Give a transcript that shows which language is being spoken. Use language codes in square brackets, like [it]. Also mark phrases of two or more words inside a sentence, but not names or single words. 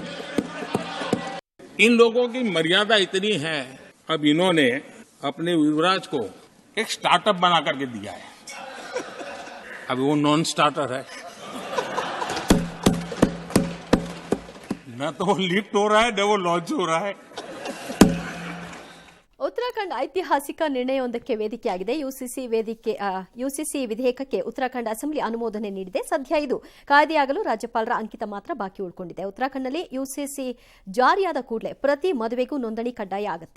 [hi] इन लोगों की मर्यादा इतनी है, अब इन्होंने अपने युवराज को एक स्टार्टअप बना करके दिया है। अभी वो [en] non starter [hi] है, न तो वो लिफ्ट हो रहा है न वो लॉन्च हो रहा है। [kn] ಉತ್ತರಾಖಂಡ್ ಐತಿಹಾಸಿಕ ನಿರ್ಣಯವೊಂದಕ್ಕೆ ವೇದಿಕೆಯಾಗಿದೆ. ಯುಸಿಸಿ ವಿಧೇಯಕಕ್ಕೆ ಉತ್ತರಾಖಂಡ್ ಅಸೆಂಬ್ಲಿ ಅನುಮೋದನೆ ನೀಡಿದೆ. ಸದ್ಯ ಇದು ಕಾಯ್ದೆಯಾಗಲು ರಾಜ್ಯಪಾಲರ ಅಂಕಿತ ಮಾತ್ರ ಬಾಕಿ ಉಳ್ಕೊಂಡಿದೆ. ಉತ್ತರಾಖಂಡ್ನಲ್ಲಿ ಯುಸಿಸಿ ಜಾರಿಯಾದ ಕೂಡಲೇ ಪ್ರತಿ ಮದುವೆಗೂ ನೋಂದಣಿ ಕಡ್ಡಾಯ ಆಗುತ್ತೆ.